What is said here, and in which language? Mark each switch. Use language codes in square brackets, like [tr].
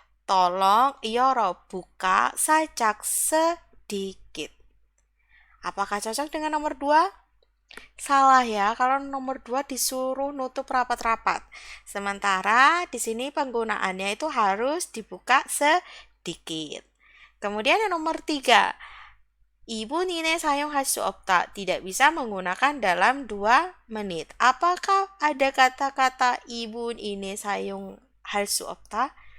[id] Tolong buka 살짝 sedikit. Apakah cocok dengan nomor 2? Salah ya, kalau nomor 2 disuruh nutup rapat-rapat. Sementara di sini penggunaannya itu harus dibuka sedikit. Kemudian yang nomor 3, [ko] 이분 이내 사용할 수 없다. [id] Tidak bisa menggunakan dalam 2 menit. Apakah ada kata-kata [ko] 이분 이내 사용할 수 없다?